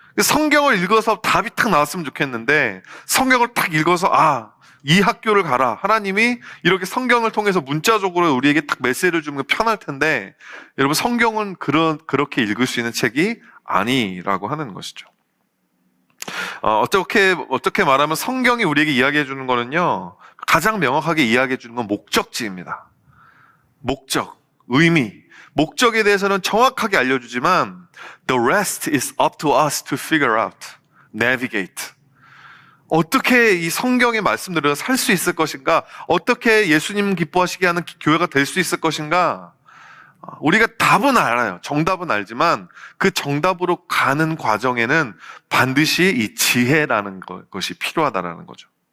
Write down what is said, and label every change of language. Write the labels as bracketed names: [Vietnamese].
[Korean] 성경을 읽어서 답이 탁 나왔으면 좋겠는데, 성경을 탁 읽어서 이 학교를 가라, 하나님이 이렇게 성경을 통해서 문자적으로 우리에게 딱 메시지를 주면 편할 텐데, 여러분, 성경은 그렇게 읽을 수 있는 책이 아니라고 하는 것이죠. 어떻게 말하면 성경이 우리에게 이야기해 주는 거는요, 가장 명확하게 이야기해 주는 건 목적지입니다. 목적, 의미, 목적에 대해서는 정확하게 알려주지만 [English] the rest is up to us to figure out, navigate. [Korean] 어떻게 이 성경의 말씀대로 살 수 있을 것인가? 어떻게 예수님 기뻐하시게 하는 교회가 될 수 있을 것인가? 우리가 답은 알아요. 정답은 알지만 그 정답으로 가는 과정에는 반드시 이 지혜라는 것이 필요하다라는 거죠.